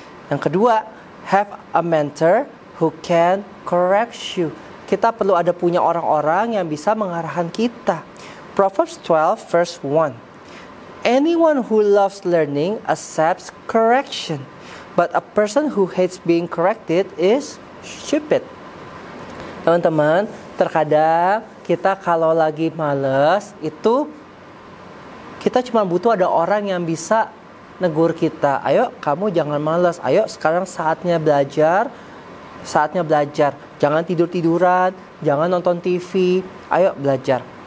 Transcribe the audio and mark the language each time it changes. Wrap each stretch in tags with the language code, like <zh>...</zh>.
<id>Yang kedua,</id> <en>have a mentor who can correct you.</en> <id>Kita perlu ada punya orang-orang yang bisa mengarahkan kita.</id> <en>Proverbs 12 verse 1. Anyone who loves learning accepts correction, but a person who hates being corrected is stupid.</en> <id>Teman-teman, terkadang kita kalau lagi males itu kita cuma butuh ada orang yang bisa negur kita. Ayo, kamu jangan malas. Ayo, sekarang saatnya belajar. Saatnya belajar. Jangan tidur-tiduran, jangan nonton TV. Ayo belajar.</id>